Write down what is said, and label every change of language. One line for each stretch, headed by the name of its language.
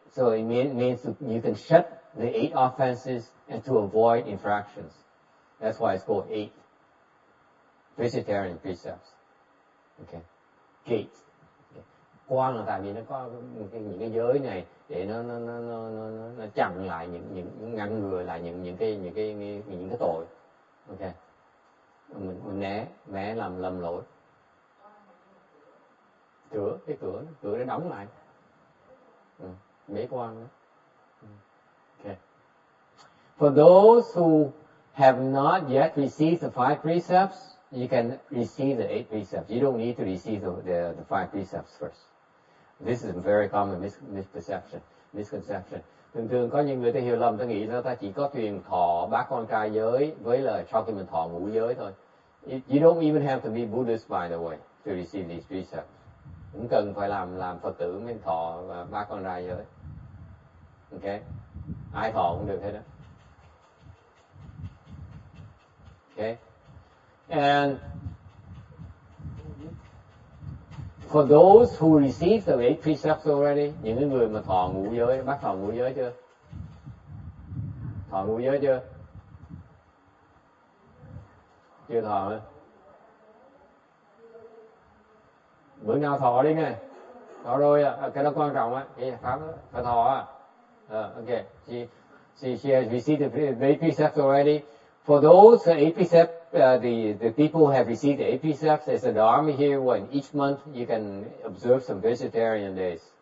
English: So it means you can shut the 8 offenses and to avoid infractions. That's why it's called 8 vegetarian precepts. Okay. Gates.
Vietnamese: Quan là tại vì nó có những cái giới này để nó chặn lại những ngăn ngừa lại những cái tội. Ok. Mình né làm lỗi. Cửa để đóng lại. Bế quan đó. Okay.
English: For those who have not yet received the 5 precepts, you can receive the 8 precepts. You don't need to receive the 5 precepts first. This is a very common misconception.
Vietnamese: Thường có những người ta hiểu lầm, ta nghĩ là ta chỉ có truyền thọ bát quan trai giới với là sau khi mình thọ ngũ giới thôi.
English: You don't even have to be Buddhist, by the way, to receive these precepts.
Vietnamese: Cũng cần phải làm Phật tử mới thọ bát quan trai giới. Okay? Ai thọ cũng được hết đó.
English: Okay? And for those who received the 8 precepts already,
Vietnamese: những người mà thọ ngũ giới, bác thọ ngũ giới chưa? Thọ ngũ giới chưa? Chưa thọ nữa. Bữa nào thọ đi nghe. Thọ rồi, cái đó quan trọng á, cái pháp đó, phải thọ á.
English: Okay. She has received the 8 precepts already. For those 8 precepts, the people who have received the 8 precepts, there's a Dharma here when each month you can observe some vegetarian days.